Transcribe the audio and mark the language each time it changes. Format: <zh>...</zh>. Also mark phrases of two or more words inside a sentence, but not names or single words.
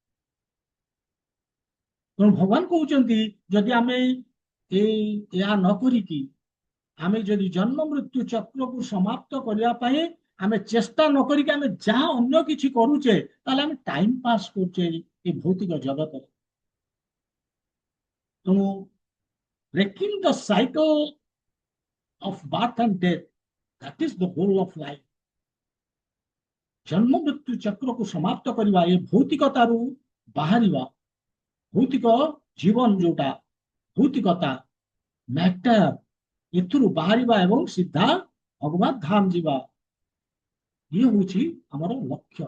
<or>ତେଣୁ ଭଗବାନ କହୁଛନ୍ତି ଯଦି ଆମେ ଏହା ନ କରିକି ଆମେ ଯଦି ଜନ୍ମ ମୃତ୍ୟୁ ଚକ୍ରକୁ ସମାପ୍ତ କରିବା ପାଇଁ ଆମେ ଚେଷ୍ଟା ନ କରିକି ଆମେ ଯାହା ଅନ୍ୟ କିଛି କରୁଛେ, ତାହେଲେ ଆମେ</or> <en>time pass</en> <or>କରୁଛେ ଏ ଭୌତିକ ଜଗତରେ।</or> <en>ତେଣୁ breaking the cycle of birth and death, that is the goal of life.</en> <or>ଜନ୍ମ ମୃତ୍ୟୁ ଚକ୍ରକୁ ସମାପ୍ତ କରିବା, ଏ ଭୌତିକତାରୁ ବାହାରିବା, ଭୌତିକ ଜୀବନ ଯୋଉଟା ଭୌତିକତା ମ୍ୟାଟର, ଏଥିରୁ ବାହାରିବା ଏବଂ ସିଧା ଭଗବତ ଧାମ ଯିବା, ଇଏ ହଉଛି ଆମର ଲକ୍ଷ୍ୟ।</or>